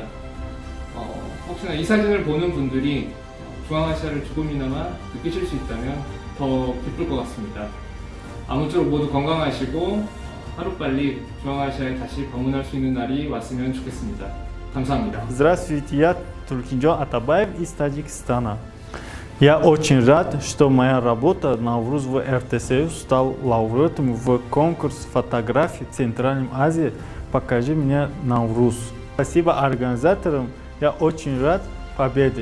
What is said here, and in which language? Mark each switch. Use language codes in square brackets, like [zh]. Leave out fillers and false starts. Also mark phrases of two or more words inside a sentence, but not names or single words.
[ko] 혹시나 이 사진을 보는 분들이 중앙아시아를 조금이나마 느끼실 수 있다면 더 기쁠 것 같습니다. 아무쪼록 모두 건강하시고 하루빨리 중앙아시아에 다시 방문할 수 있는 날이 왔으면 좋겠습니다. 감사합니다. [ru] Здравствуйте, я Туркинджон Атабаев из Таджикистана. Я очень рад, что моя работа «Навруз» в РТСУ стал лауреатом в конкурсе фотографий в Центральной Азии «Покажи мне Навруз». Спасибо организаторам, я очень рад победе.